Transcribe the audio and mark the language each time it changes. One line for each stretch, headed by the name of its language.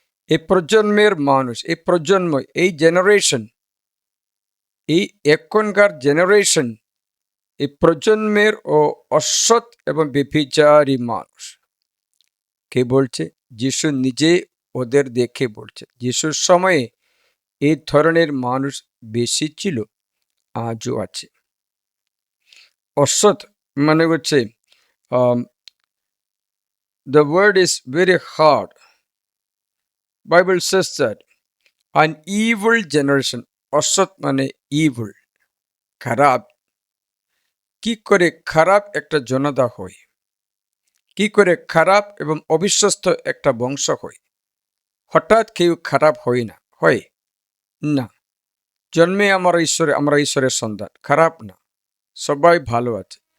Bangla: এই প্রজন্মের মানুষ, এই প্রজন্ম, এই জেনারেশন, এই এখনকার জেনারেশন, এই প্রজন্মের ও অসৎ এবং ব্যভিচারী মানুষ। কে বলছে? যিশু নিজে ওদের দেখে বলছে। যিশুর সময়ে এই ধরনের মানুষ বেশি ছিল, আজও আছে। অসৎ মানে হচ্ছে,
English: the word is very hard. Bible says that an evil generation,
Bangla: অসৎ মানে
English: evil,
Bangla: খারাপ। কি করে খারাপ একটা জনতা হয়, কি করে খারাপ এবং অবিশ্বস্ত একটা বংশ হয়? হঠাৎ কেউ খারাপ হয় না, হয় না। জন্মে আমরা ঈশ্বরের সন্তান, খারাপ না, সবাই ভালো আছে।